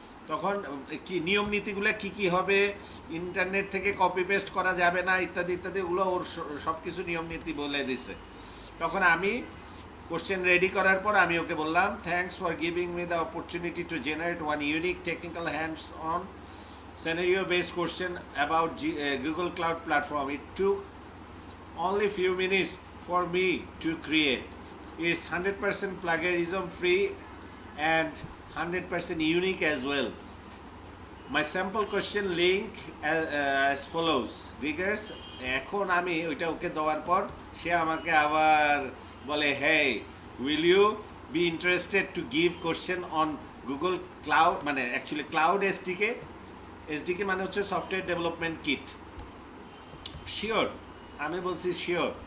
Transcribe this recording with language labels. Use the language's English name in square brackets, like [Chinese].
[Bangla] তখন কি নিয়ম নীতিগুলো কি কি হবে, ইন্টারনেট থেকে কপি পেস্ট করা যাবে না, ইত্যাদি ইত্যাদি, ওগুলো ওর সব কিছু নিয়ম নীতি বলে দিছে। তখন আমি কোশ্চেন রেডি করার পর আমি ওকে বললাম [English] Thanks for giving me the opportunity to generate one unique technical hands on scenario based question about Google Cloud Platform. It took only few minutes for me to create. It's 100% plagiarism free and 100% unique as well. My sample question link as follows. [Bangla] Readers, এখন আমি ওইটা ওকে দেওয়ার পর সে আমাকে আবার বলে [English] hey, will you be interested to give question on Google Cloud, [Bangla] মানে actually cloud SDK. SDK মানে হচ্ছে সফটওয়্যার ডেভেলপমেন্ট কিট। শিওর, আমি বলছি শিওর।